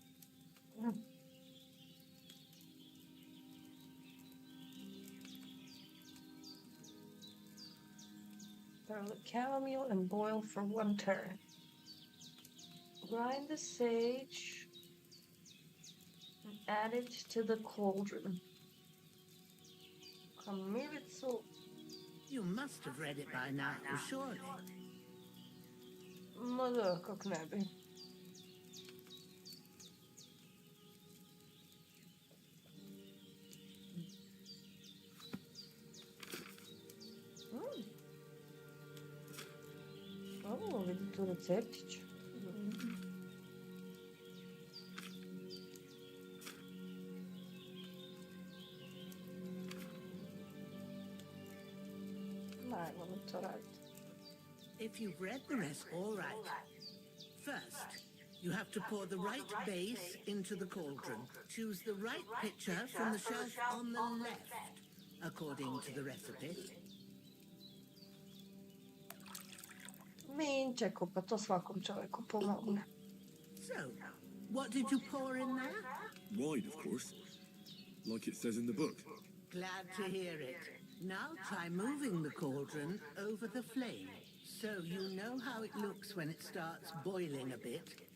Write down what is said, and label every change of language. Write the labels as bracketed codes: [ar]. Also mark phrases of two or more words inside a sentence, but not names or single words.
[en] Throw the chamomile and boil for 1 turn. Grind the sage and add it to the cauldron. Kamiritsu. You must have read it by now, surely. [hr] Ma da, kak ne bi. O, vidim tu receptić. [en] If you've read the rest, all right. First, you have to pour the right base into the cauldron. Choose the right pitcher from the shelf on the left, according to the recipe. [hr] Minčeku, pa to svakom čovjeku pomogne. [en] So, what did you pour in there? Wine, of course. Like it says in the book. Glad to hear it. Now try moving the cauldron over the flame, so you know how it looks when it starts boiling a bit.